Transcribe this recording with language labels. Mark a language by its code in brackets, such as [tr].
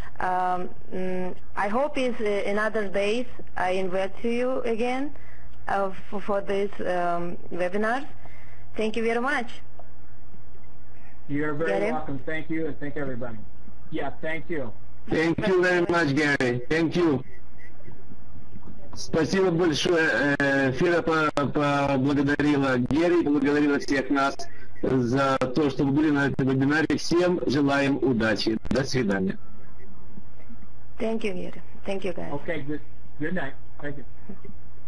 [en] I hope it's in other days I invite you again for this webinar. Thank you very much. You're very Gary? welcome. Thank you, and thank everybody. Yeah, thank you. Thank you very much, Gary. Thank you. [ru] Спасибо большое. Фира поблагодарила Герри, поблагодарила всех нас за то, что вы были на этом вебинаре. Всем желаем удачи. До свидания. [en] Thank you, Gary. Thank you, guys. Okay, good night. Thank you.